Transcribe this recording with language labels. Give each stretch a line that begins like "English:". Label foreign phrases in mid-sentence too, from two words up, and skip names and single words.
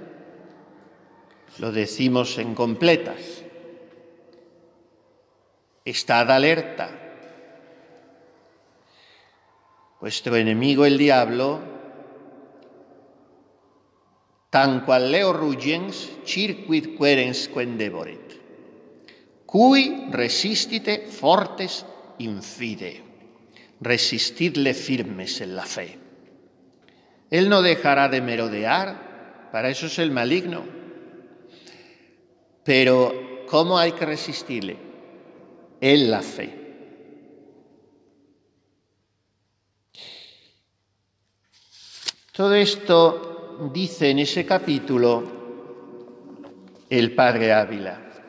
Spanish: Lo decimos en completas. Estad alerta. Vuestro enemigo el diablo,
Latin: tan qual leo rugiens, circuit querens quendevoret, cui resistite fortes in fide,
Spanish: resistidle firmes en la fe. Él no dejará de merodear, para eso es el maligno. Pero ¿cómo hay que resistirle? En la fe. Todo esto dice en ese capítulo el padre Ávila.